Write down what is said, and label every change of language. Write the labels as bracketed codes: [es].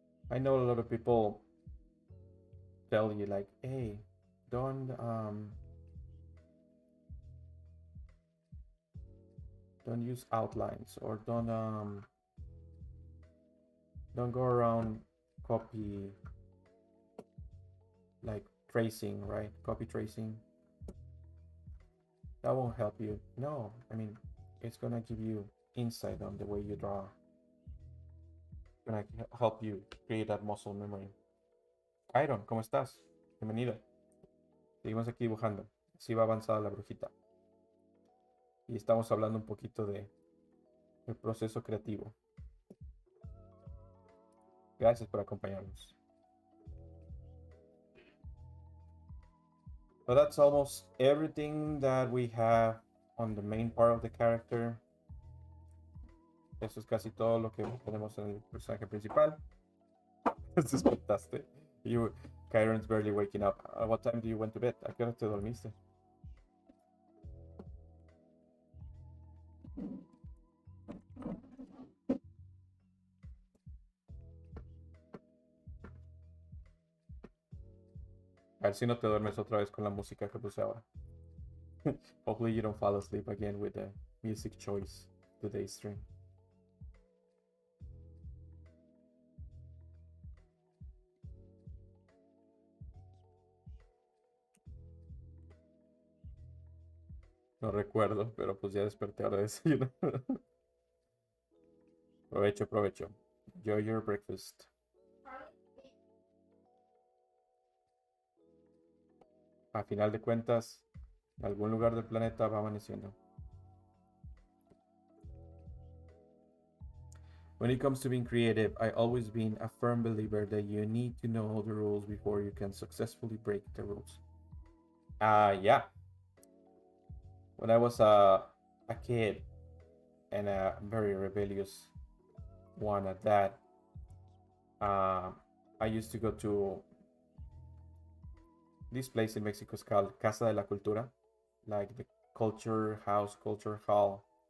[en] I know a lot of people tell you like, hey, don't use outlines, or don't go around copy, like tracing, right? Copy tracing. That won't help you. No, I mean, it's gonna give you insight on the way you draw. Gonna help you create that muscle memory. [es] Iron, ¿cómo estás? Bienvenido. Seguimos aquí dibujando. Así va avanzada la brujita. Y estamos hablando un poquito de el proceso creativo. Gracias por acompañarnos. [en] But that's almost everything that we have on the main part of the character. [es] Eso es casi todo lo que tenemos en el personaje principal. Despertaste. [en] Kyron's barely waking up. What time do you went to bed? [es] ¿A qué hora te dormiste? A ver si no te duermes otra vez con la música que puse ahora. [en] Hopefully you don't fall asleep again with the music choice today's stream. [es] No recuerdo, pero pues ya desperté ahora de desayuno. Provecho, provecho. [en] Enjoy your breakfast. [es] A final de cuentas, en algún lugar del planeta va amaneciendo. [en] When it comes to being creative, I always been a firm believer that you need to know the rules before you can successfully break the rules. Yeah. When I was a kid and a very rebellious one at that, I used to go to this place in Mexico is called Casa de la Cultura, like the culture house, culture hall.